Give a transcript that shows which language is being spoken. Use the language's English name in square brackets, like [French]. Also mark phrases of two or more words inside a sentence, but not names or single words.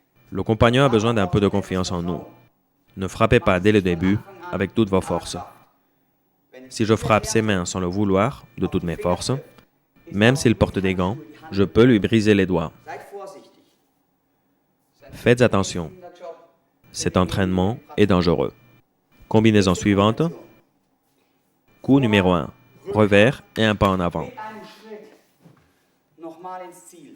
[French] Le compagnon a besoin d'un peu de confiance en nous. Ne frappez pas dès le début avec toutes vos forces. Si je frappe ses mains sans le vouloir, de toutes mes forces, même s'il porte des gants, je peux lui briser les doigts. [German] Seid vorsichtig. [French] Faites attention. Cet entraînement est dangereux. Combinaison suivante. Coup numéro 1. Revers et un pas en avant. [German] Mit einem Schritt nochmal ins Ziel.